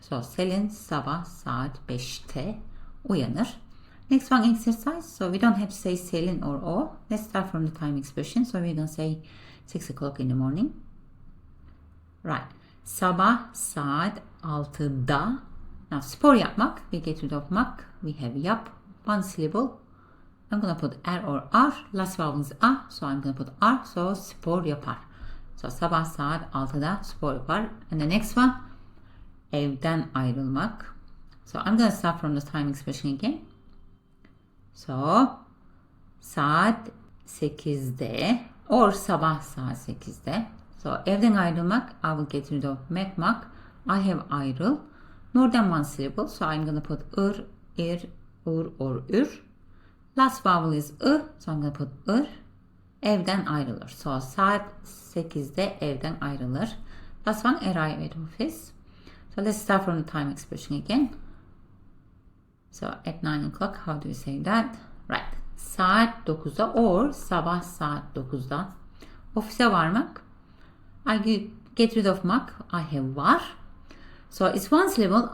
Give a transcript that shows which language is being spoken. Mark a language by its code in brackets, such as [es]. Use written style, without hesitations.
[tr] So Selin sabah saat 5'te uyanır. [en] Next one exercise. So we don't have to say Selin or o. Let's start from the time expression. So we're going to say 6 o'clock in the morning. Right. [tr] Sabah saat 6'da. [en] Now [tr] spor yapmak. [en] We get rid of mak. We have yap. One syllable. I'm going to put er or ar. Last vowel is a. So I'm going to put ar. [tr] So spor yapar. So sabah saat 6'da spor yapar. [en] And the next one. [tr] Evden ayrılmak. [en] So I'm going to start from the time expression again. [tr] So saat 8'de or sabah saat 8'de. [en] So [tr] evden ayrılmak, [en] I will get rid of mek. I have ayrıl. More than one syllable. So I'm going to put ır, ir, ur or ür. Last vowel is ı. So I'm going to put ır. [tr] Evden ayrılır. So saat 8'de evden ayrılır. [en] Last one, arrive at office. So let's start from the time expression again. So at 9 o'clock, how do we say that? [tr] Right. Saat 9'da or sabah saat 9'da. Ofise varmak. [en] I get rid of mak. I have var. So it's one syllable.